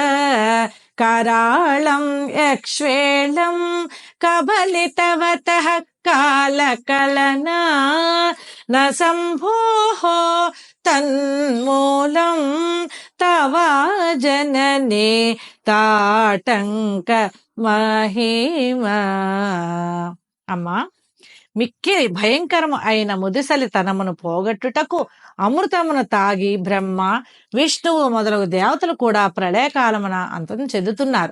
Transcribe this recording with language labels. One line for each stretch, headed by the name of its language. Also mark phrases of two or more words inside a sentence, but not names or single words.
Sanskrit: कराळं यक्ष्वेळं कबलितवतः कालकलना न सम्भोः तन्मूलं तवा जनने
Telugu: తాటంక మహిమ. అమ్మా, మిక్కిలి భయంకరము అయిన ముదిసలితనమును పోగొట్టుటకు అమృతమును తాగి బ్రహ్మ, విష్ణువు మొదలగు దేవతలు కూడా ప్రళయకాలమున అంతం చెందుతున్నారు.